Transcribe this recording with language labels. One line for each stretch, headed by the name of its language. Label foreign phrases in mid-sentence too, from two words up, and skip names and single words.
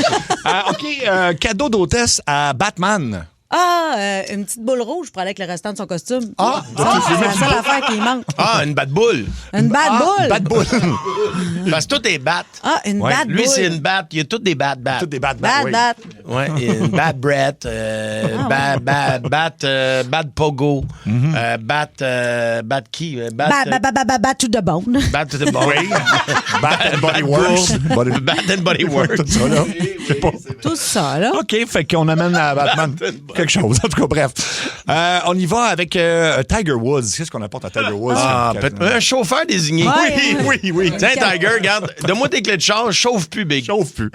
French: OK, cadeau d'hôtesse à Batman. Ah, une petite boule rouge pour aller avec le restant de son costume. Ah, c'est la seule affaire qui manque. Ah, une bat-boule. Une bat-boule. Bat-boule. Parce que tout est bat. Ah, une bat-boule. Lui, c'est une bat. Il y a toutes des bat. Toutes des bat. Bat. Ouais, une bat Brett, bat Pogo, bat qui? Bat to the bone. Bat to the bone. Oui. Bat and Body Works. Bat and Body Works. Tout ça, là. Tout ça, là. OK, fait qu'on amène à Batman quelque chose. En tout cas, bref. On y va avec Tiger Woods. Qu'est-ce qu'on apporte à Tiger Woods? Un chauffeur désigné. Oui. Tiens, Tiger, regarde, donne-moi tes clés de charge, chauffe plus, big. Chauffe plus.